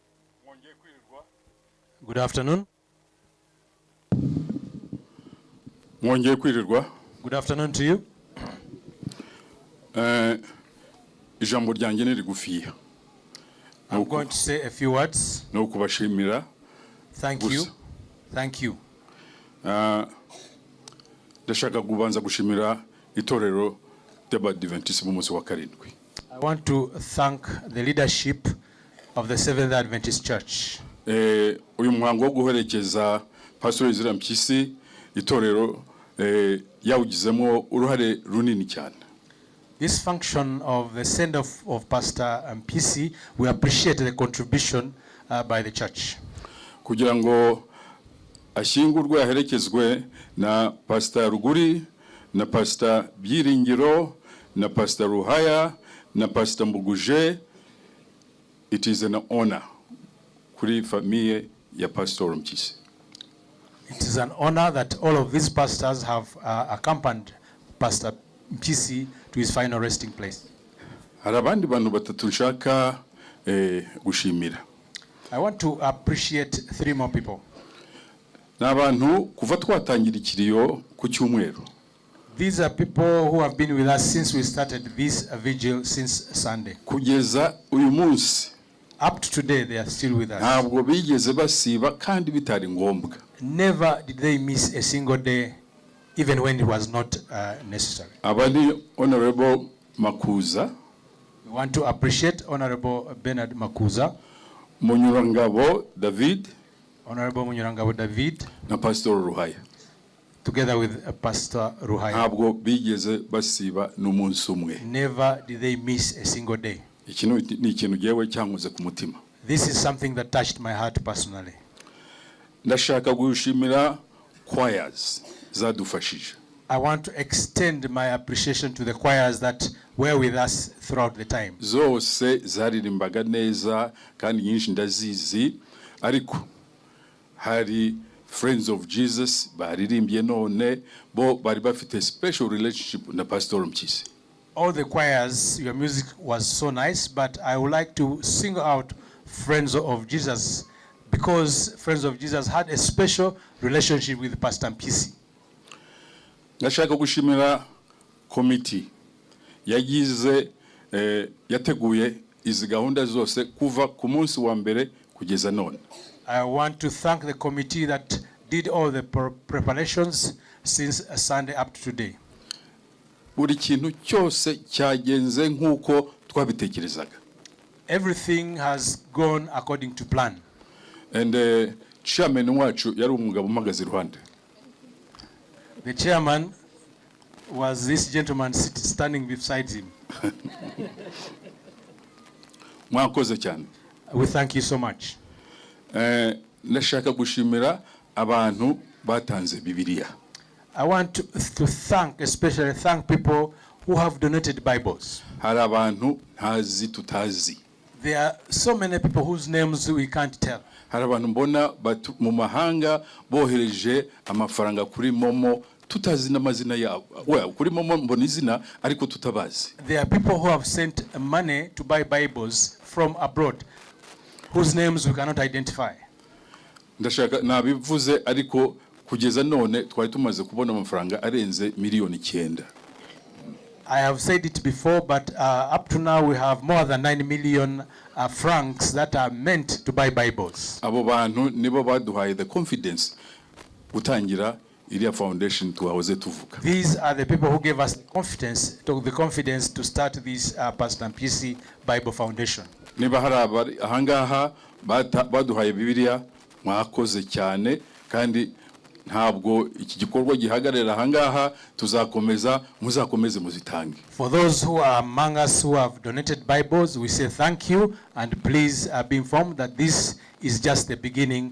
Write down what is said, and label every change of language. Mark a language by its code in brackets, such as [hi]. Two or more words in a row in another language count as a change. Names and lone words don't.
[en] Good afternoon. [rw] Mwongeye kwirirwa. [en] Good afternoon to you. [rw] Ijambo ryanjye ni rigufiya. [en] I'm going to say a few words. [rw] No kubashimira. [en] Thank you. Thank you. [rw] Ndashaka kubanza gushimira itorero ry'Abadiventisi b'umunsi wa karindwi. [en] I want to thank the leadership of the Seventh Adventist Church. [rw] Uyu muhango wo guherekeza Pastor Mpyisi itorero yawugizemo uruhare runini cyane. [en] This function of the send-off of Pastor Mpyisi, we appreciate the contribution by the church. [rw] Kugira ngo ashyingurwe aherekezwe na Pastor Ruguri, na Pastor Byiringiro, na Pastor Ruhaya, na Pastor Mbuguje, [en] it is an honor [rw] kuri famille ya [en] Pastor Mpyisi. It is an honor that all of these pastors have accompanied Pastor Mpyisi to his final resting place. [rw] Hari abandi bantu batatu nshaka gushimira. [en] I want to appreciate three more people. [rw] N'abantu kuva twatangira ikiriyo ku cyumweru. [en] These are people who have been with us since we started this vigil since Sunday. [rw] Kugeza uyu munsi. [en] Up to today, they are still with us. [rw] Ntabwo bigeze basiba kandi bitari ngombwa. [en] Never did they miss a single day, even when it was not necessary. [rw] Abandi Honorable Makuza. [en] We want to appreciate Honorable Bernard Makuza, Munyurangabo David, Honorable Munyurangabo David, [rw] na Pastor Ruhaya. [en] Together with Pastor Ruhaya. [rw] Ntabwo bigeze basiba n'umunsi umwe. [en] Never did they miss a single day. [rw] Ikintu ni ikintu giyewe cyankoze ku mutima. [en] This is something that touched my heart personally. [rw] Ndashaka gushimira choirs zadufashije. [en] I want to extend my appreciation to the choirs that were with us throughout the time. [rw] Zose zaririmbaga neza kandi nyinshi ndazizi, ariko hari Friends of Jesus baririmbye none bo bari bafite [en] special relationship [rw] na Pastor Mpyisi. [en] All the choirs, your music was so nice, but I would like to single out Friends of Jesus, because Friends of Jesus had a special relationship with Pastor Mpyisi. [rw] Ndashaka gushimira committee yateguye izi gahunda zose kuva ku munsi wa mbere kugeza none. [en] I want to thank the committee that did all the preparations since Sunday up to today. [rw] Buri kintu cyose cyagenze nk'uko twabitekerezaga. [en] Everything has gone according to plan. And chairman [rw] wacu yari umugabo umagaze iruhande. [en] The chairman was this gentleman standing beside him. [rw] Mwakoze cyane. [en] We thank you so much. [rw] Ndashaka gushimira abantu batanze Bibiliya. [en] I want to thank, especially thank people who have donated Bibles. [rw] Hari abantu ntazi tutazi. [en] There are so many people whose names we can't tell. [rw] Hari abantu mbona mu mahanga bohereje amafaranga kuri Momo tutazi n'amazina yabo. Kuri Momo mbona izina ariko tutabazi. [en] There are people who have sent money to buy Bibles from abroad whose names we cannot identify. [rw] Ndashaka nabivuze ariko kugeza none twari tumaze kubona amafaranga arenze miliyoni 9. [en] I have said it before, but up to now we have more than 9 million francs that are meant to buy Bibles. [rw] Abo bantu nibo baduhaye [en] the confidence [rw] gutangira iriya foundation tuwahoze tuvuga. [en] These are the people who gave us the confidence to start this Pastor Mpyisi Bible Foundation. [rw] Niba hari ahangaha baduhaye Bibiliya mwakoze cyane, kandi ntabwo iki gikorwa gihagarara ahangaha, tuzakomeza muzakomeze muzitange. [en] For those who are among us who have donated Bibles, we say thank you, and please be informed that this is just the beginning.